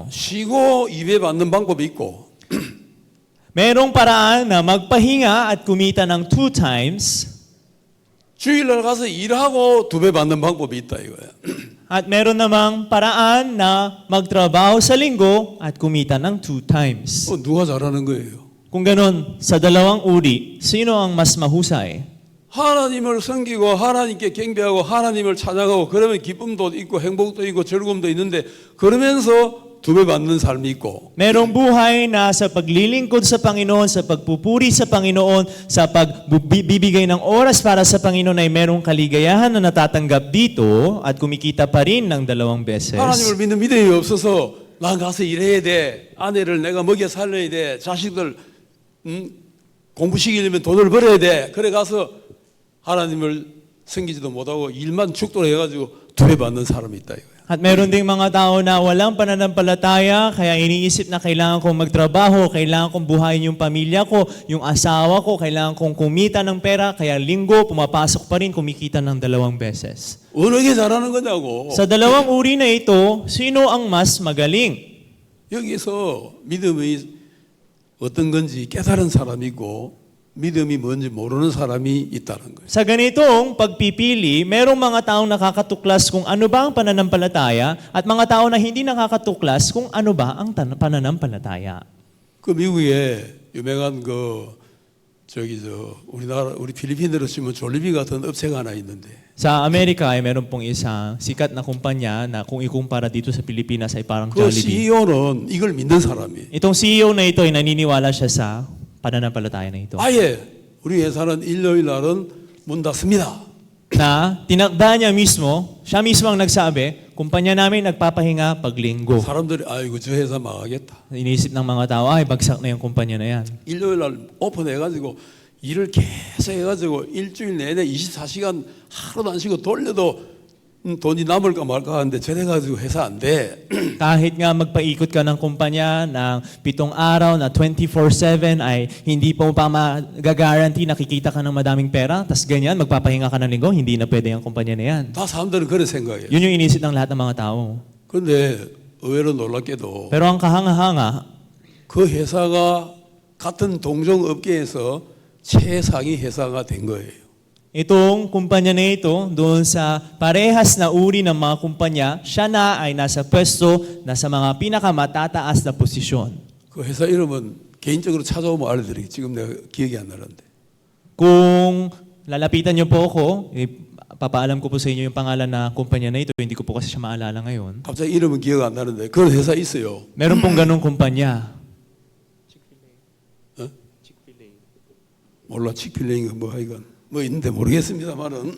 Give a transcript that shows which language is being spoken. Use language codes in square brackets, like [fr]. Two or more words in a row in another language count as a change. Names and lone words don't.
[ko] 쉬고 입에 받는 방법이 있고 [tl] Merong paraan na magpahinga at kumita ng 2 times [ko] 주일날 가서 일하고 2배 받는 방법이 있다 이거야. [tl] at meron namang paraan na magtrabaho sa linggo at kumita ng 2 times. [ko] 누가 잘하는 거예요? [tl] Kung ganon, sa dalawang uri, sino ang mas mahusay? [ko] 하나님을 섬기고 하나님께 경배하고 하나님을 찬양하고 그러면 기쁨도 있고 행복도 있고 즐거움도 있는데 그러면서 2배 받는 삶이 있고 [tl] Merong buhay na sa paglilingkod sa Panginoon, sa pagpupuri sa Panginoon, sa pagbibigay ng oras para sa Panginoon ay merong kaligayahan na natatanggap dito at kumikita pa rin ng 2 beses. [ko] 하나님을 믿는 믿음이 없어서 난 가서 일해야 돼. 아내를 내가 먹여 살려야 돼. 자식들 공부시키려면 돈을 벌어야 돼. 그래 가서 하나님을 섬기지도 못하고 일만 축도로 해가지고 2배 받는 사람이 있다 이거야. [tl] At meron ding mga tao na walang pananampalataya, kaya iniisip na kailangan kong magtrabaho, kailangan kong buhayin yung pamilya ko, yung asawa ko, kailangan kong kumita ng pera, kaya linggo, pumapasok pa rin, kumikita ng 2 beses. [ko] 어느 게 잘하는 거냐고. [tl] Sa dalawang uri na ito, sino ang mas magaling? [ko] 여기서 믿음이 어떤 건지 깨달은 사람이 있고 믿음이 뭔지 모르는 사람이 있다는 거예요. [tl] Sa ganitong pagpipili, merong mga taong nakakatuklas kung ano ba ang pananampalataya at mga tao na hindi nakakatuklas kung ano ba ang pananampalataya. [ko] 그 미국에 유명한 우리 필리핀으로 치면 졸리비 같은 업체가 하나 있는데 [tl] Sa Amerika ay meron pong isang sikat na kumpanya na kung ikumpara dito sa Pilipinas ay parang [ko] 그 Jollibee. CEO는 이걸 믿는 사람이에요. [tl] Itong CEO na ito ay naniniwala siya sa pananampalataya na ito. [ko] 아예 우리 회사는 일요일 날은 문 닫습니다. [tl] Na tinakda niya mismo, siya mismo ang nagsabi, kumpanya namin nagpapahinga pag linggo. [ko] 사람들이 아이고 저 회사 망하겠다. [tl] Iniisip ng mga tao, ay bagsak na yung kumpanya na yan. [ko] 일요일 날 오픈해가지고 일을 계속 해가지고 일주일 내내 24시간 하루도 안 쉬고 돌려도 돈이 남을까 말까 하는데 저래가지고 회사 안 돼. [tl] Kahit nga magpaikot ka ng kumpanya ng 7 araw na 24/7 ay hindi po pa mag-guarantee na kikita ka ng madaming pera, tas ganyan, magpapahinga ka ng linggo, hindi na pwede ang kumpanya na yan. [ko] 다 사람들은 그런 생각이에요. [tl] Yun yung inisip ng lahat ng mga tao. [ko] 근데 의외로 놀랍게도 [tl] Pero ang kahanga-hanga, [ko] 그 회사가 같은 동종 업계에서 최상위 회사가 된 거예요. [tl] itong kumpanya na ito, doon sa parehas na uri ng mga kumpanya, siya na ay nasa pwesto, nasa mga pinakamatataas na posisyon. [ko] 그 회사 이름은 개인적으로 찾아오면 알려드릴게요. 지금 내가 기억이 안 나는데. [tl] Kung lalapitan niyo po ako, papaalam ko po sa inyo yung pangalan na kumpanya na ito, hindi ko po kasi siya maalala ngayon. [ko] 갑자기 이름은 기억 안 나는데 그런 회사 있어요. [tl] Meron pong ganong kumpanya. [ko] 몰라 칙필레인가 뭐 하여간 뭐 있는데 모르겠습니다만은